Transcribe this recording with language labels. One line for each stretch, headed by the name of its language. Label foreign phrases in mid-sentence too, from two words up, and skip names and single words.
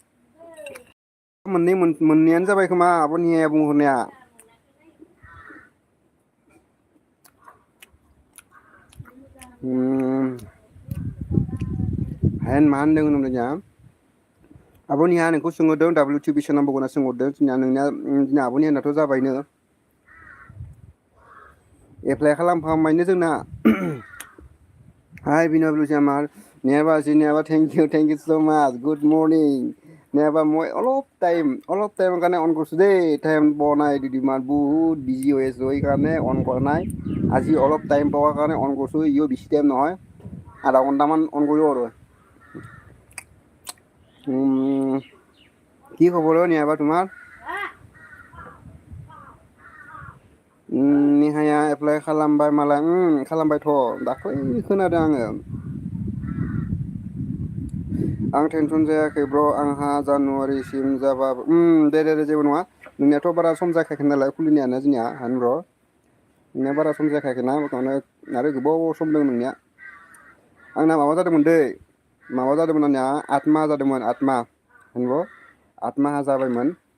Bodo: मोननैयानो जाबाय खोमा आब'नि हाया बुंहरनाया हायेन मा होनदों होनदों आब'नि हाया नोंखौ सोंहरदों WT बेसे नांबावगौ होनना सोंहरदों जोंना आब'नि हायाथ' जाबायनो एप्लाइ खालामखांबायनो जोंना हाय बिनाव जामार नेहा बाजै
English: thank you so much good morning
Assamese: নাইবা মই অলপ টাইমৰ কাৰণে অন কৰিছোঁ দেই টাইম পোৱা নাই দুদিনমান বহুত বিজি হৈ আছোঁ সেইকাৰণে অন কৰা নাই আজি অলপ টাইম পোৱাৰ কাৰণে অন কৰিছোঁ ইও বেছি টাইম নহয় আধা ঘণ্টামান অন কৰিলোঁ আৰু কি খবৰ অ' নিহাবা তোমাৰ
Bodo: नेहाया एप्लाइ खालामबाय मालाय खालामबायथ' दाख्लै खोनादों आङो आं टेनसन जायाखै ब्र' आंहा जानुवारिसिम जाबा दे जेबो नङा नोंनियाथ' बारा सम जाखायाखै नालाय खुलिनायानो जोंनिया हायेनब्र' नोंनिया बारा सम जाखायाखैना बेखायनो आरो गोबाव सम दं नोंनिया आंना माबा जादोंमोन दै माबा जादोंमोन आंनिया 8 माह जादोंमोन 8 माह नंगौ 8 माहा जाबायमोन